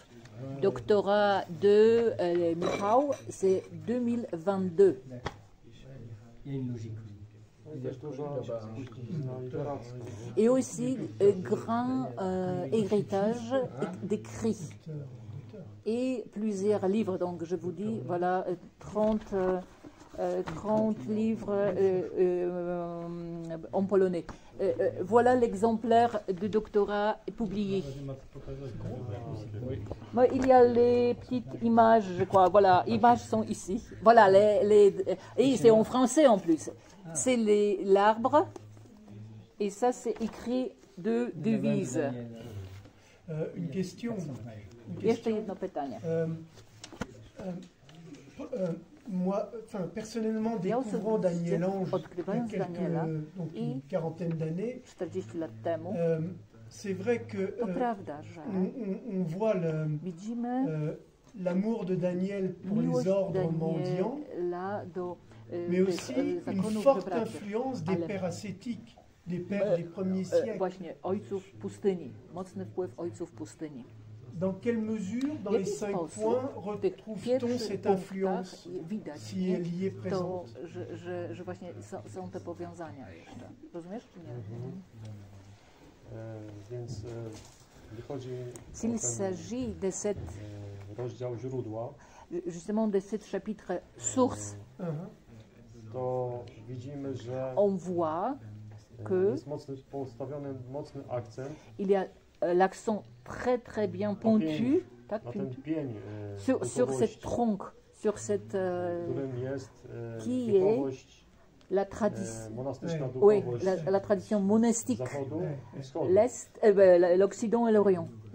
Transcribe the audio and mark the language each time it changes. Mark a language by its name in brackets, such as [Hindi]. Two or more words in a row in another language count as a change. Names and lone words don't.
[French] Doctorat de Michał, c'est 2022. Il y a une logique. [Polish] I też dużo na literacko. [French] Et aussi grand héritage d'écrits et plusieurs livres. Donc je vous dis, voilà, 30 livres en polonais. Voilà l'exemplaire de doctorat publié. Il y a les petites images, je crois. Voilà, images sont ici. Voilà, et c'est en français en plus. C'est l'arbre, et ça c'est écrit de devises. Une question. [Polish] Jeszcze jedno pytanie. [French] Moi, personnellement, découvrant Daniel Lange il y a une quarantaine d'années, [Polish] 40 lat temu, [French] c'est vrai que [Polish] to prawda, że [French] on voit [Polish] widzimy [French] l'amour de Daniel pour les ordres mendiants, mais aussi une forte influence des pères ascétiques, des pères des premiers siècles. [Polish] Właśnie ojców pustyni, mocny wpływ ojców pustyni. [French] Dans quelle mesure, dans les 5 points, retrouve-t-on cette influence, si elle y est présente? [Polish] Że właśnie są te powiązania jeszcze. Rozumiesz, czy nie? Więc wychodzi [French] S'il s'agit de cette [Polish] rozdział źródła, [French] justement de cette chapitre source, [Polish] to widzimy, że [French] on voit que [Polish] jest postawiony mocny akcent [French] il y a l'accent très bien pointu sur cette tronc, sur cette qui est la tradition monastique, l'Occident et l'Orient.